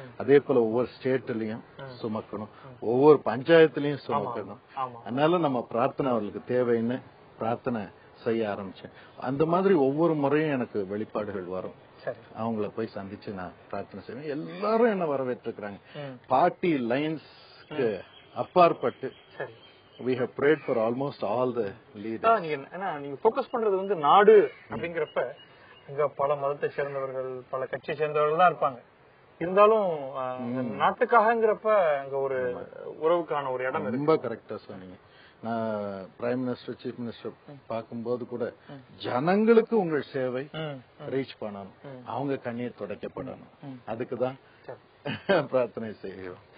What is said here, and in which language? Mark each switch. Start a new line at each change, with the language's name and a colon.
Tamil: அதே போல ஒவ்வொரு ஸ்டேட்லயும் சுமக்கணும், ஒவ்வொரு பஞ்சாயத்துலயும் சுமக்கணும். அதனால நம்ம பிரார்த்தனை அவர்களுக்கு தேவைன்னு பிரார்த்தனை செய்ய ஆரம்பிச்சேன். அந்த மாதிரி ஒவ்வொரு முறையும் எனக்கு வெளிப்பாடுகள் வரும். அவங்கள போய் சந்திச்சு நான் பிரார்த்தனை செய்வேன். எல்லாரும் என்ன வரவேற்றிருக்கிறாங்க. பார்ட்டி லைன்ஸ்க்கு அப்பாற்பட்டு
English: we have prayed for almost all the leaders.
Tamil: நீங்க ஃபோக்கஸ் பண்றது வந்து நாடு அப்படிங்கறப்ப அங்க பல மதத்தை சேர்ந்தவர்கள் பல கட்சியை சேர்ந்தவர்கள் தான் இருப்பாங்க. இருந்தாலும் நாட்டுக்காகங்கிறப்ப அங்க ஒரு உறவுக்கான ஒரு இடம் ரொம்ப கரெக்டா சொன்னீங்க. நான் பிரைம் மினிஸ்டர் சீஃப் மினிஸ்டர் பார்க்கும்போது கூட ஜனங்களுக்கு உங்கள் சேவை ரீச் பண்ணணும், அவங்க கண்ணீர் துடைக்கப்படணும், அதுக்குதான் பிரார்த்தனை செய்யும்.